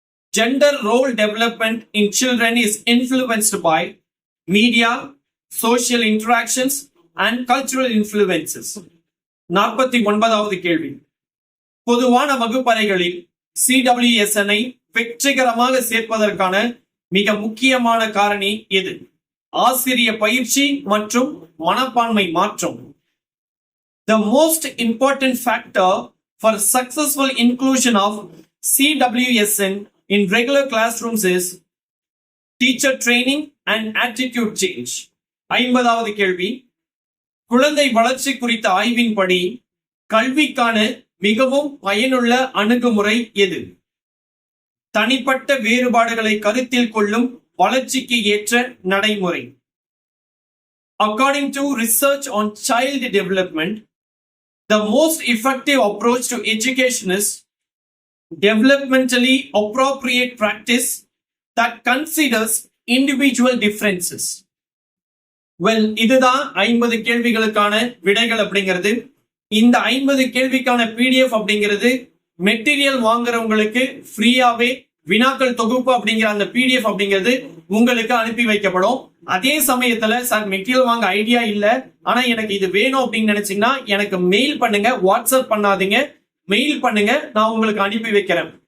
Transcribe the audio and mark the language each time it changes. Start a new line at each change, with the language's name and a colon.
English: Gender role development in children is influenced by media, social interactions and cultural influences.
Tamil: 49வது கேள்வி. பொதுவான வகுப்பறைகளில் CWSN ஐ வெற்றிகரமாக சேர்ப்பதற்கான மிக முக்கியமான காரணி எது? ஆசிரிய பயிற்சி மற்றும் மனப்பான்மை மாற்றம்.
English: The most important factor for successful inclusion of CWSN in regular classrooms is teacher training and attitude change.
Tamil: 50வது கேள்வி. குழந்தை வளர்ச்சி குறித்த ஆய்வின்படி கல்விக்கான மிகவும் பயனுள்ள அணுகுமுறை எது? தனிப்பட்ட வேறுபாடுகளை கருத்தில் கொள்ளும் வளர்ச்சிக்கு ஏற்ற நடைமுறை.
English: According to research on child development, the most effective approach to education is developmentally appropriate practice that considers individual differences.
Tamil: Well, இதுதான் 50 கேள்விகளுக்கான விடைகள் அப்படிங்கிறது. இந்த 50 கேள்விக்கான PDF அப்படிங்கிறது மெட்டீரியல் வாங்குறவங்களுக்கு ஃப்ரீயாவே வினாக்கள் தொகுப்பு அப்படிங்கிற அந்த PDF அப்படிங்கிறது உங்களுக்கு அனுப்பி வைக்கப்படும். அதே சமயத்துல சார் மெட்டீரியல் வாங்க ஐடியா இல்ல, ஆனா எனக்கு இது வேணும் அப்படின்னு நினைச்சீங்கன்னா எனக்கு மெயில் பண்ணுங்க, வாட்ஸ்அப் பண்ணாதீங்க, மெயில் பண்ணுங்க, நான் உங்களுக்கு அனுப்பி வைக்கிறேன்.